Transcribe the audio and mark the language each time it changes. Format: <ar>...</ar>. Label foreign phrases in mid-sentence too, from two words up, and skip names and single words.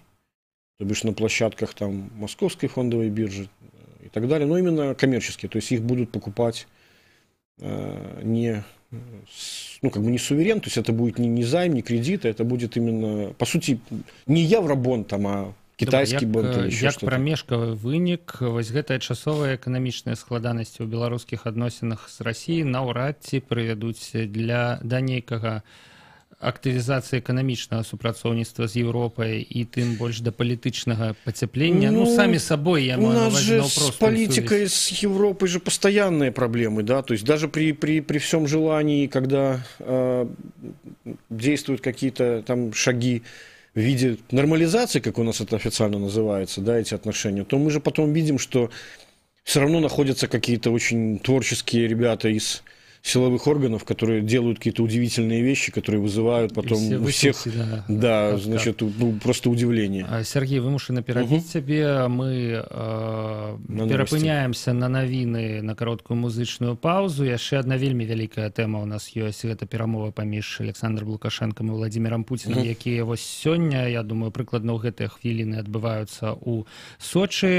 <ru>То бишь на площадках там Московской фондовой биржи и так далее, но именно коммерческие. То есть их будут покупать не суверен, то есть это будет не займ, не кредит, это будет именно, по сути, не евробонд, а китайскі бонд или еще что-то.</ru> <be>Як прамежкавы вынік, вось гэтая часовая эканамічная складанасці ў беларускіх адносінах з Расіяй наўрад ці прывядуць да нейкага актывізацыі эканамічнага супрацоўніцтва з Еўропай і тым больш да палітычнага пацяплення. Самі сабой я маю на ўвазе наўпростую сувязь.</be> <ru>С политикой с Европой же постоянные проблемы, да, то есть даже при всем желании, когда действуют какие-то там шаги в виде нормализации, как у нас это официально называется, да, эти отношения, то мы же потом видим, что все равно находятся какие-то очень творческие ребята из силовых органов, которые делают какие-то удивительные вещи, которые вызывают потом у всех просто удивление.</ru> <be>Сергей, вымушаны перабіць цябе. Мы перапыняемся на навіны, на кароткую музычную паузу. Яшчэ одна вельмі вялікая тэма у нас ёсць. Гэта перамова паміж Александром Лукашенком і Владимиром Путиным, якія вось сёння, я думаю, прыкладна ў гэтыя хвіліны адбываюцца ў Сочы.</be>